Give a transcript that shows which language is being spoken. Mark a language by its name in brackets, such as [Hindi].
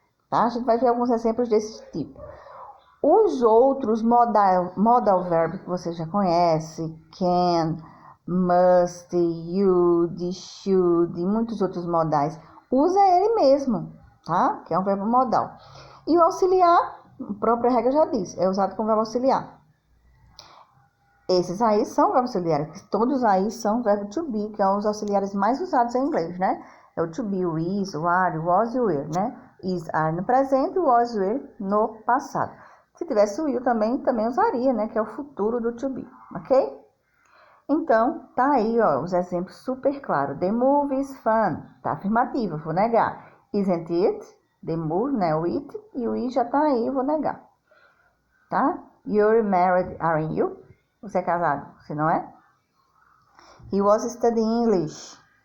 [Portuguese] Tá? A gente vai ver alguns exemplos desse tipo. Os outros modal verbs que você já conhece, can, must, would, should e muitos outros modais, usa ele mesmo, tá? Que é um verbo modal. E o auxiliar, a própria regra já diz, é usado como verbo auxiliar. Esses aí são verbos auxiliares, todos aí são verbo to be, que é um dos auxiliares mais usados em inglês, né? É o to be, o is, o are, o was e o were, né? Is, are no presente, o was, o were no passado. Se tivesse o will também usaria, né? Que é o futuro do to be, ok? Então, tá aí, ó, os exemplos super claros. [English] The movie is fun, [Portuguese] tá afirmativo, vou negar. [English] Isn't it? The movie, [Portuguese] né? O it, e o it já tá aí, vou negar. Tá? [English] You're married, aren't you? [Portuguese] Você é casado, você não é? [English] He was studying English.